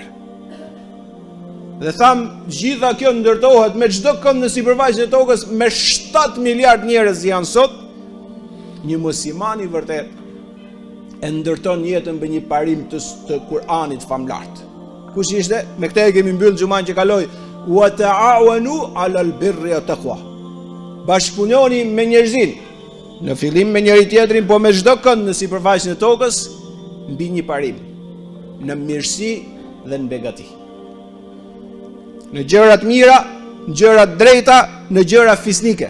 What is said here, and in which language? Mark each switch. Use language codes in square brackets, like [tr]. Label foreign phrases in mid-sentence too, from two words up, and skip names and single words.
[sq] Dhe thamë, gjitha kjo ndërtohet me çdo kënd në sipërfaqen e tokës, me 7 miliard njerëz janë sot, një musliman i vërtet e ndërton jetën me një parim të Kur'anit famlart. Kush ishte? Me këtë e kemi mbyll xhuman që kaloi. [ar] وتعاونوا على البر والتقوى. [sq] Bashkëpunoni me njerëzin. Në fillim me njëri tjetrin, po me çdo kënd në sipërfaqen e tokës mbi një parim, në mirësi dhe në begati. Në gjërat mira, në gjërat drejta, në gjëra fisnike.